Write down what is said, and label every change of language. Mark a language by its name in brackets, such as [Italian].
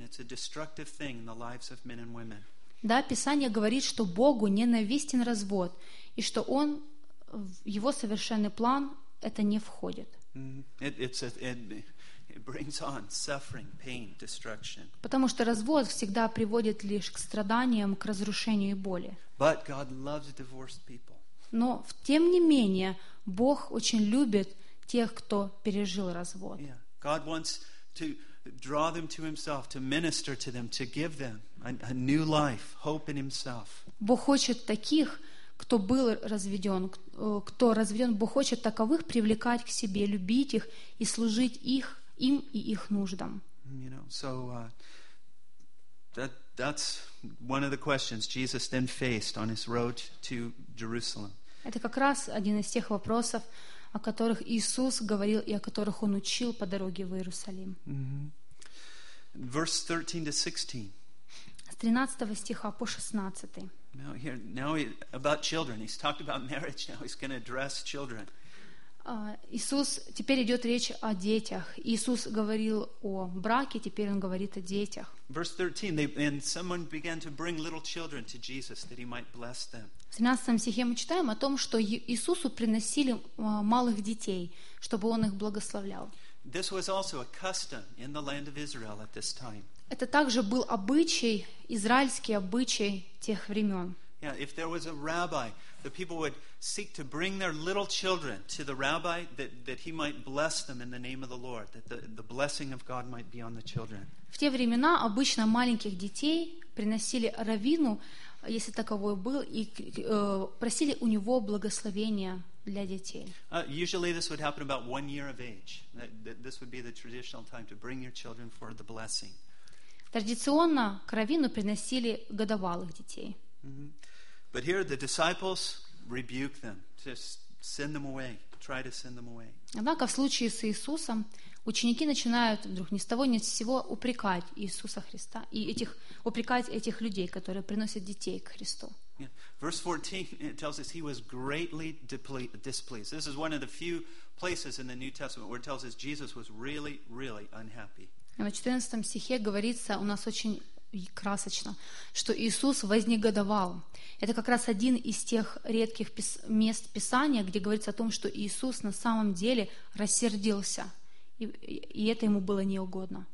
[English] It's a destructive thing in the lives of men and women. [Russian] Да, Писание говорит, что Богу ненавистен развод, и что Он Его совершенный план это не входит. [English] It brings on suffering, pain, destruction. [Russian] Потому что развод всегда приводит лишь к страданиям, к разрушению и боли. [English] But God loves divorced people. [Russian] Но тем не менее Бог очень любит тех, кто пережил развод. [English] Yeah. God wants to draw them to Himself, to minister to them, to give them a new life, hope in Himself. [Russian] Бог хочет таких, кто был разведен, кто разведен, Бог хочет таковых привлекать к себе, любить их и служить их, им и их нуждам. [English] You know, so that's one of the questions Jesus then faced on His road to Jerusalem. [Russian] Это как раз один из тех вопросов, о которых Иисус говорил и о которых Он учил по дороге в Иерусалим. [English] Mm-hmm. Verse 13-16. [Russian] С 13 стиха по 16. [English] Now here, now he, about children. He's talked about marriage. Now he's going to address children. [Russian] Иисус, теперь идет речь о детях. Иисус говорил о браке, теперь Он говорит о детях. [English] Verse 13, and someone began to bring little children to Jesus that He might bless them. [Russian] В 13 стихе мы читаем о том, что Иисусу приносили малых детей, чтобы Он их благословлял. [English] This was also a custom in the land of Israel at this time. [Russian] Это также был обычай, израильский обычай тех времен. [English] Yeah, if there was a rabbi, the people would seek to bring their little children to the rabbi that he might bless them in the name of the Lord, that the blessing of God might be on the children. [Russian] В те времена обычно маленьких детей приносили раввину, если таковой был, и просили у него благословения для детей. [English] Usually this would happen about one year of age. This would be the traditional time to bring your children for the blessing. [Russian] Традиционно к раввину приносили годовалых детей. [English] But here the disciples rebuke them. Just send them away. Try to send them away. [Russian] Однако в случае с Иисусом ученики начинают вдруг ни с того ни с сего упрекать Иисуса Христа и упрекать этих людей, которые приносят детей к Христу. [English] Yeah. Verse 14 it tells us he was greatly displeased. This is one of the few places in the New Testament where it tells us Jesus was really, really unhappy. [Russian] В 14 стихе говорится, у нас очень красочно, что Иисус вознегодовал. Это как раз один из тех редких мест Писания, где говорится о том, что Иисус на самом деле рассердился, и это ему было неугодно.